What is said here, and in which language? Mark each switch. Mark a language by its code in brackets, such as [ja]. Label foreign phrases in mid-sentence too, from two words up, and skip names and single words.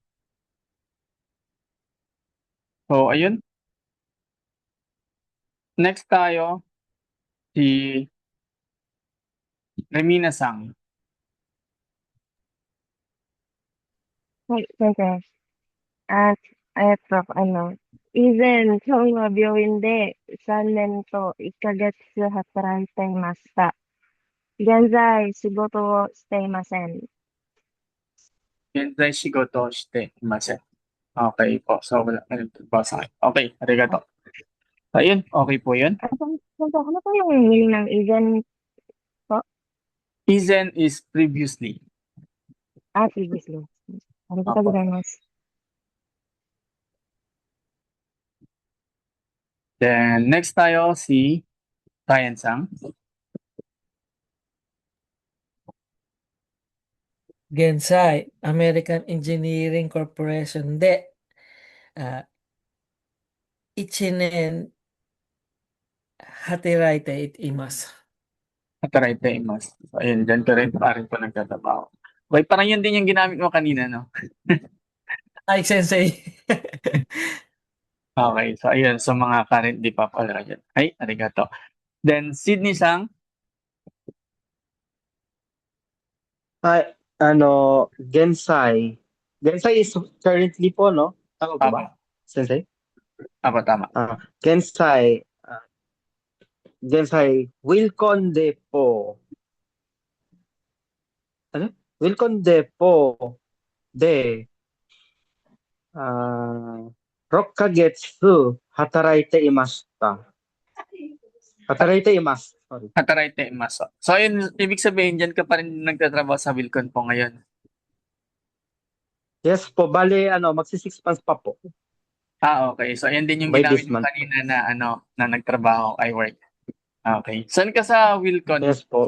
[tl] So, ayun. Next tayo, si Remina-sang. Okay. At, eto, [ja] Izen, 今日は病院で3年と1ヶ月働いていました。現在、仕事をしていません。現在仕事していません. [tl] Okay po. So, wala na rin po sa akin. Okay, arigato. Ayun, okay po yun. Ano po yung meaning ng Izen? [en] Izen is previously. Previously. [ja] Arigatou [tl] Opo. [ja] gozaimasu. [tl] Then, next tayo, si Ryan-sang. [ja] Gensai, American Engineering Corporation de. 一年働いています. 働いています. [tl] So, ayun, dyan ka rin pa rin po nagtatrabaho. Wait, parang yun din yung ginamit mo kanina, no? Ay, sensei. Okay, so ayun, sa mga [en] currently popular [tl] dyan. Ay, [ja] arigato. [tl] Then, Sydney-sang, [ja] Gensai. [tl] Gensai [en] is currently [tl] po, no? Tama po ba, tama. [ja] Sensei? [tl] Tama. [ja] 現在。現在. [tl] Wilconde po. Ano? Wilconde po. [ja] で。六ヶ月. 働いていました。働いています. [en] Sorry. [ja] 働いています. [tl] So, ayun, ibig sabihin, dyan ka pa rin nagtatrabaho sa Wilcon po ngayon. Yes po. Bale, magsi 6 months pa po. Okay. So, ayan din yung [en] By [tl] ginamit [en] this [tl] mo [en] month. [tl] kanina na nagtrabaho, [en] I work. [tl] Okay. Saan ka sa Wilcon? Yes po.